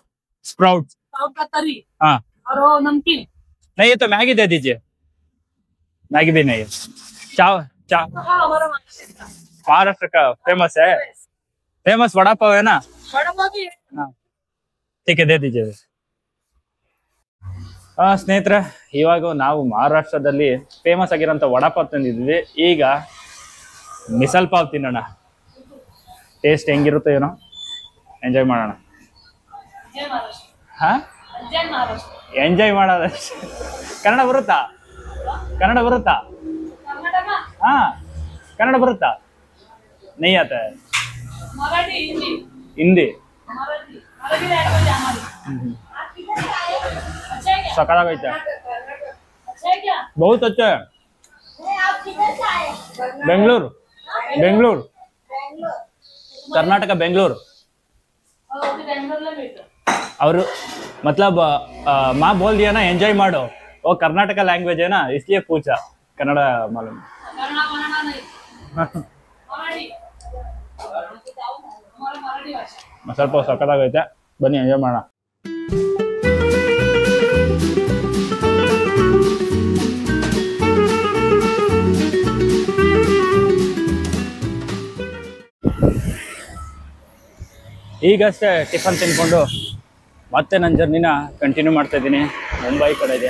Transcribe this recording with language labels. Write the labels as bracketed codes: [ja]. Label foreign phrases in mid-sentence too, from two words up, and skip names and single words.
[hi] स्प्राउट का तरी। हाँ, और वो नमकीन नहीं ये तो मैगी दे दीजिए। मैगी भी नहीं है। चाव हाँ, हमारा महाराष्ट्र का फेमस है, फेमस वड़ा पाव है ना? बड़ा पाव भी है। हाँ ठीक है, दे दीजिए। [kn] ಸ್ನೇಹಿತರೆ, ಇವಾಗ ನಾವು ಮಹಾರಾಷ್ಟ್ರದಲ್ಲಿ ಫೇಮಸ್ ಆಗಿರೋಂಥ ವಡಾಪಾವ್ ತಂದಿದ್ವಿ. ಈಗ ಮಿಸಲ್ ಪಾವ್ ತಿನ್ನೋಣ. ಟೇಸ್ಟ್ ಹೆಂಗಿರುತ್ತೆ ಏನೋ, ಎಂಜಾಯ್ ಮಾಡೋಣ. ಹಾ, ಎಂಜಾಯ್ ಮಾಡೋದಷ್ಟೇ. ಕನ್ನಡ ಬರುತ್ತಾ? ಹಾ, ಕನ್ನಡ ಬರುತ್ತಾ? ನೈ ಆತ ಹಿಂದಿ. ಸಕಾಲಾಗೈತೆ, [hi] बहुत अच्छा है. बेंगलुरु कर्नाटक बेंगलुरु. और मतलब माँ बोल दिया ना एंजॉय मारो, वो कर्नाटक लैंग्वेज है ना, इसलिए पूछा. कन्नड़ मालूम? [kn] ಸ್ವಲ್ಪ ಸಕ್ಕತ್ತಾಗೈತೆ, ಬನ್ನಿ ಎಂಜಾಯ್ ಮಾಡೋಣ. ಈಗಷ್ಟೇ ಟಿಫನ್ ತಿನ್ಕೊಂಡು ಮತ್ತೆ ನನ್ನ ಜರ್ನಿನ ಕಂಟಿನ್ಯೂ ಮಾಡ್ತಾ ಇದ್ದೀನಿ ಮುಂಬೈ ಕಡೆಗೆ.